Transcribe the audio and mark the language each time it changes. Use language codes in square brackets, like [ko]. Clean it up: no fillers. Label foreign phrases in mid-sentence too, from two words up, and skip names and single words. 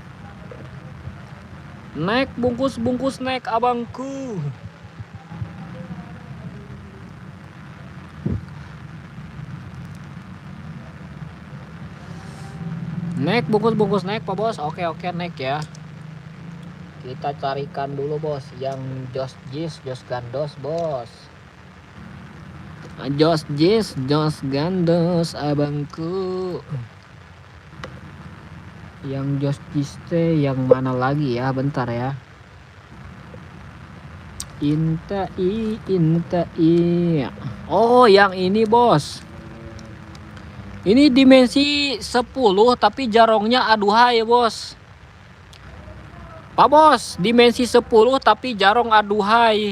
[id] Naik bungkus naik abangku. Naik bungkus naik Pak Bos. Oke naik ya. Kita carikan dulu bos yang Jos Jis, Jos Gandos bos. Jos Jis, Jos Gandos abangku. Yang Jos Jis teh yang mana lagi ya? Bentar ya. Inta i. Oh yang ini bos. Ini dimensi 10 tapi jarongnya aduhai bos. Pak Bos, dimensi 10 tapi jarong aduhai.